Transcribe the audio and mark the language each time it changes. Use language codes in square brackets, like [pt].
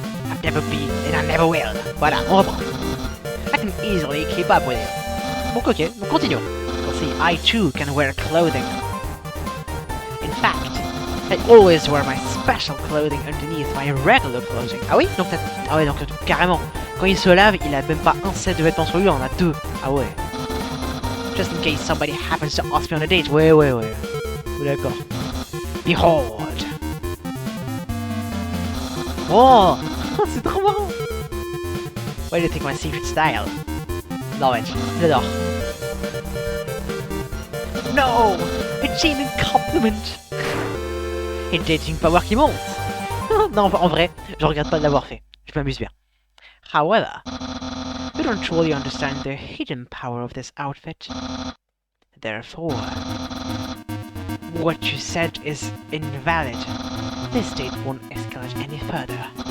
[en] I've never been and I never will. [fr] Voilà, on reprend. [en] I can easily keep up with you. [fr] Donc ok, donc continuons. [en] You'll see, I too can wear clothing. In fact, I always wear my special clothing underneath my regular clothing. [fr] Ah oui? Donc ah ouais, donc carrément. Quand il se lave, il a même pas un set de vêtements sur lui, il en a deux. Ah ouais. [en] Just in case somebody happens to ask me on a date. [fr] Ouais. D'accord. [en] Behold. [fr] Oh, c'est trop marrant. [en] Why do you think my secret style? Love it. [fr] J'adore. [en] No! A genuine compliment! [fr] Et dating power qui monte! Non, en vrai, je regrette pas de l'avoir fait. Je m'amuse bien. [en] However, you don't truly understand the hidden power of this outfit. Therefore, what you said is invalid. This date won't escalate any further.